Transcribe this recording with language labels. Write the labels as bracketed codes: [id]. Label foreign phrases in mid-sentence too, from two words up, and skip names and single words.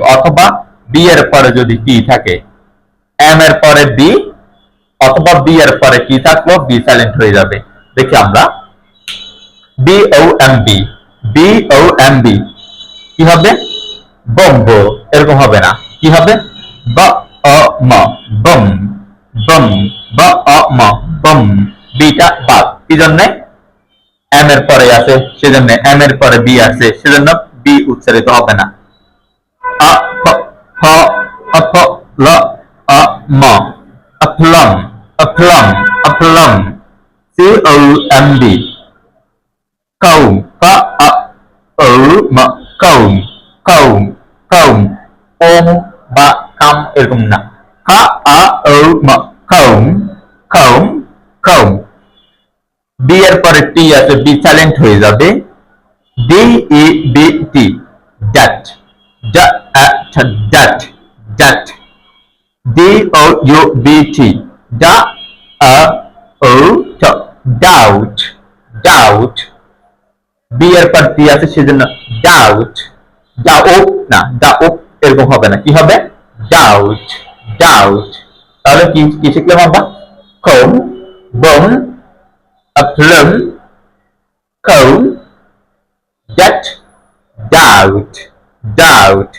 [bn] অথবা বি এর পরে যদি কি থাকে, এম এর পরে বি অথবা বি এর পরে কি থাকলো, বি সাইলেন্ট হয়ে যাবে। দেখি আমরা, বি ও এম বি কি হবে? বম্ব, এরকম হবে না। কি হবে? ব অ ম বম বম ব অ ম বম। বিটা বাদ, কি জন্য? এম এর পরে আছে সেজন্য, এম এর পরে বি আছে সেজন্য বি উচ্চারিত হবে না। আ ফ ফ অ ফ ল অ ম অফলম অফলম সি ও এম বি কৌম ক আ ও ম কৌম কৌম কৌম। ওম বা কাম এরকম না, ক আ ও ম কৌম কৌম কৌম। বি এর পরে টি আছে, বি সাইলেন্ট হয়ে যাবে। ডি ই বি টি ড্যাট ড্যাট ড্যাট। ডি ও ইউ বি টি ডা ও ডাউট ডাউট। বি এর পর টি আছে সেজন্য ডাউট ডাউট না, ডাউট এরকম হবে না। কি হবে? ডাউট ডাউট। তাহলে কি শিখলাম আমরা? [en] comb bomb affirm, comb, that, doubt.